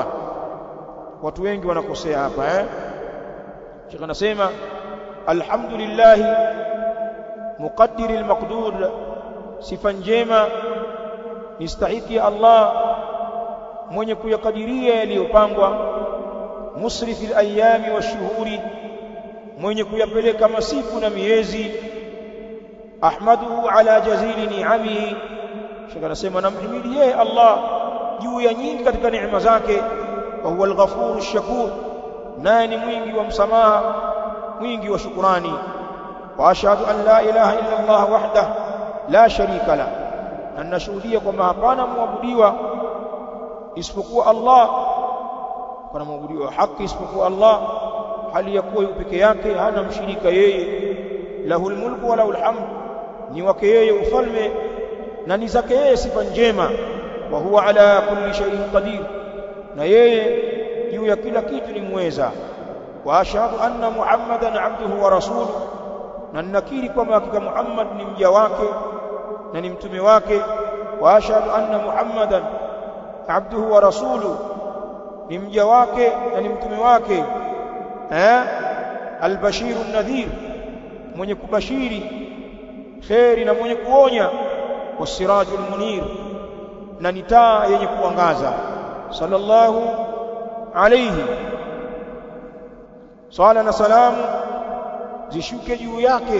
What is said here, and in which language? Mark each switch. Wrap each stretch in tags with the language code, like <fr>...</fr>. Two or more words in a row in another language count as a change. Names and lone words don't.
<sw>Watu wengi wanakosea hapa Sheikh anasema</sw> <ar>الحمد لله مقدر المقدور,</ar> <sw>sifa njema nistahiki Allah mwenye kuyakadiria yaliyopangwa,</sw> <ar>مصرف الأيام والشهور,</ar> <sw>mwenye kuyapeleka masiku na miezi,</sw> <ar>أحمده على جزيل نعمه.</ar> <sw>Sheikh anasema namhimidi yeye Allah juu ya nyingi katika neema zake,</sw> <ar>وهو الغفور الشكور,</ar> <sw>naye ni mwingi wa msamaha, mwingi wa shukrani.</sw> <ar>وأشهد أن لا إله إلا الله وحده لا شريك له,</ar> <sw>na nashuhudia kwamba hapana muabudiwa isipokuwa Allah, hapana muabudiwa haki isipokuwa Allah, hali ya kuwa peke yake, hana mshirika yeye.</sw> <ar>له الملك وله الحمد,</ar> <sw>ni wake yeye ufalme na ni zake yeye sifa njema.</sw> <ar>وهو على كل شيء قدير,</ar> <sw>na yeye juu ya kila kitu ni muweza.</sw> <ar>وأشهد أن محمدا عبده ورسوله,</ar> <sw>na ninakiri kwamba hakika Muhammad ni mja wake na ni mtume wake.</sw> <ar>وأشهد أن محمدا عبده ورسوله,</ar> <sw>ni mja wake na ni mtume wake.</sw> <ar>البشير النذير,</ar> <sw>mwenye kubashiri khairi na mwenye kuonya.</sw> <ar>والسراج المنير,</ar> <sw>na ni taa yenye kuangaza.</sw> <ar>صلى الله عليه,</ar> <sw>sala na salamu zishuke juu yake.</sw>